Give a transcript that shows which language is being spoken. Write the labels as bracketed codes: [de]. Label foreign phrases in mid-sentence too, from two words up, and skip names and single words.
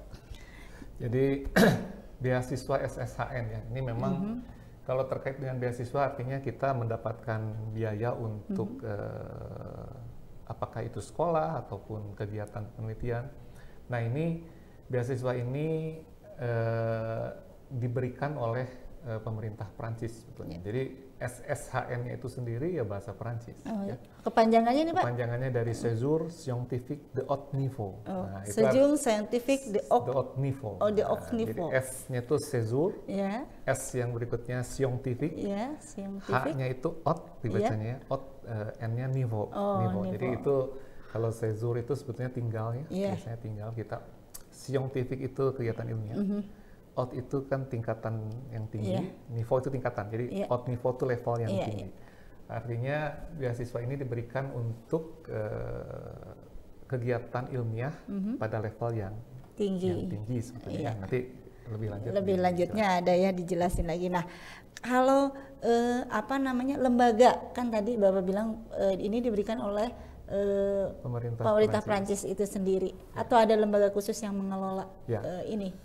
[id] Jadi beasiswa SSHN ya, ini memang kalau terkait dengan beasiswa artinya kita mendapatkan biaya untuk apakah itu sekolah ataupun kegiatan penelitian. Nah ini beasiswa ini diberikan oleh pemerintah Prancis sebetulnya. Jadi SSHN-nya itu sendiri ya bahasa Prancis. Ya. Kepanjangannya nih Pak? Kepanjangannya dari Séjour Scientifique de Haut Niveau. Nah, Séjour Scientifique de Haut Niveau. Oh, de Haut Niveau. Jadi S-nya itu Séjour, ya. S yang berikutnya Scientifique, ya, Scientifique. H-nya itu Haut dibacanya, Haut, N-nya Niveau. Niveau. Jadi itu kalau Séjour itu sebetulnya tinggal ya, biasanya tinggal kita. Scientifique itu kegiatan ilmiah. Haut itu kan tingkatan yang tinggi, niveau itu tingkatan. Jadi [fr] haut niveau [id] itu level yang tinggi. Artinya beasiswa ini diberikan untuk kegiatan ilmiah pada level yang tinggi sebetulnya. Nanti lebih lanjutnya ada ya, dijelasin lagi. Nah, kalau lembaga kan tadi Bapak bilang ini diberikan oleh pemerintah Prancis itu sendiri, atau ada lembaga khusus yang mengelola ini?